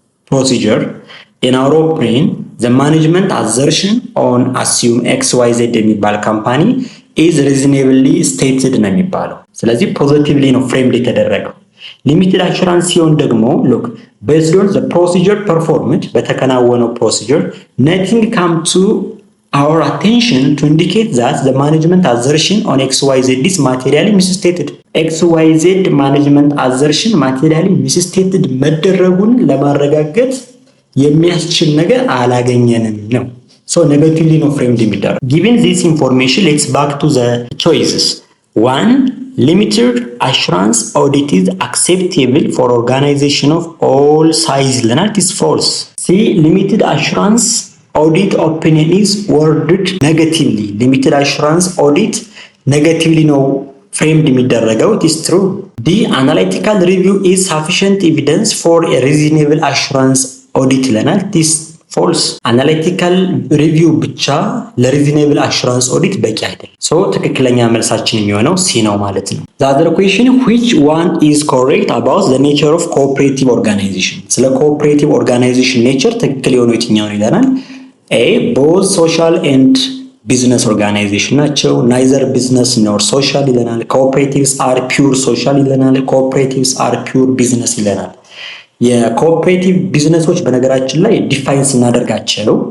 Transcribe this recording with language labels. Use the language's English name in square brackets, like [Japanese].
[English] ፕሮሲጀር ኢን አወር ኦፒኒየን ዘ ማኔጅመንት አዘርሽን ኦን አሲዩም ኤክስ ዋይ ዜድ የሚባል ካምፓኒ ኢዝ ሪዝኔብሊ ስቴትድ ነው የሚባለው። ስለዚህ ፖዚቲቭሊ ነው ፍሬምድ የተደረገው። ሊሚትድ አሹራንስ ሲሆን ደግሞ ሉክ ቤዝድ ኦን ዘ ፕሮሲጀር ፐርፎርምድ በተከናወነው ፕሮሲጀር nothing come to our attention to indicate that the management assertion on XYZ is materially misstated. XYZ management assertion materially misstated [Amharic] መደረጉን ለማረጋገጥ የሚያስችል ነገር አላገኘንም ነው። [English] So negatively ነው framed [Amharic] የሚደረግ። [English] Given this information, let's back to the choices. 1. Limited assurance audit is acceptable for organization of all size ይለናል። It is false. C. Limited assurance audit opinion is worded negatively. Limited assurance audit negatively ነው framed [Amharic] የሚደረገው. [English] It is true. D. Analytical review is sufficient evidence for a reasonable assurance audit [Amharic] ይለናል. [English] It is false. Analytical review [Amharic] ብቻ ለreasonable assurance audit በቂ አይደለም። [English] So [Amharic] ትክክለኛ መልሳችን የሚሆነው C ነው ማለት ነው። [English] The other question, which one is correct about the nature of cooperative organization? [Amharic] ስለ cooperative organization nature ትክክል የሆነው የትኛው ይለናል? A. [English] both social and business organization [Amharic] ናቸው። [English] neither business nor social ይለናል። cooperatives are pure social ይለናል። cooperatives are pure business ይለናል። [Amharic] የኮኦፕሬቲቭ ቢዝነሶች በነገራችን ላይ ዲፋይን ስናደርጋቸው